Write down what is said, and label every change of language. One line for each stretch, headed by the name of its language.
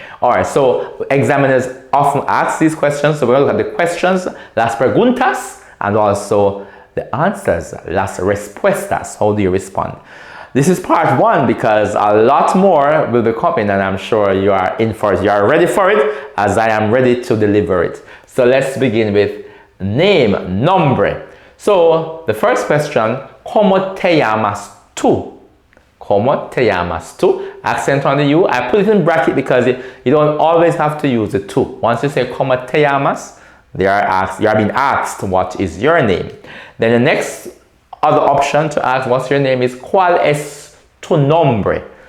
English: Alright, so examiners often ask these questions. So we're going to look at the questions,
Spanish: las preguntas,
English: and also the answers,
Spanish: las respuestas.
English: How do you respond? This is part one because a lot more will be coming, and I'm sure you are in for it. You are ready for it as I am ready to deliver it. So let's begin with name, nombre. So the first question,
Spanish: ¿Cómo te llamas tú? ¿Cómo te llamas tú?
English: Accent on the U. I put it in bracket because you don't always have to use the tú. Once you say
Spanish: ¿Cómo te llamas?,
English: you are being asked what is your name. Then the next other option to ask what's your name is
Spanish: ¿Cuál es tu nombre?